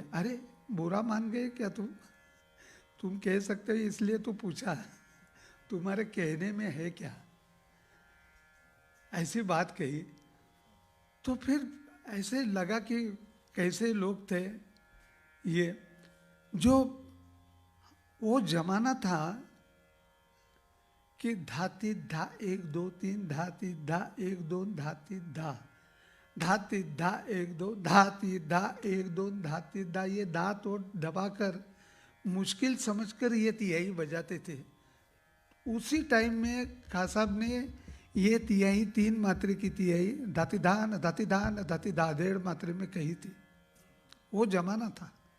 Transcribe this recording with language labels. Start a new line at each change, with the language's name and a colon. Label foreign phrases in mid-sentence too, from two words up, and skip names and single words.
Hindi: अरे बुरा मान गए क्या तुम कह सकते हो इसलिए तो पूछा, तुम्हारे कहने में है क्या? ऐसी बात कही। तो फिर ऐसे लगा कि कैसे लोग थे ये, जो वो जमाना था कि धाती धा 1 2 3 धाती धा 1 2 धाती धा, धाती धा 1 2 धाती धा 1 2 धाती धा, ये दांत और दबाकर मुश्किल समझकर ये तिहाई बजाते थे। उसी टाइम में खां साहब ने ये तिहाई 3 मात्रे की तिहाई धाती धान धाती धान धाती धा 1.5 मात्रे में कही थी। वो जमाना था।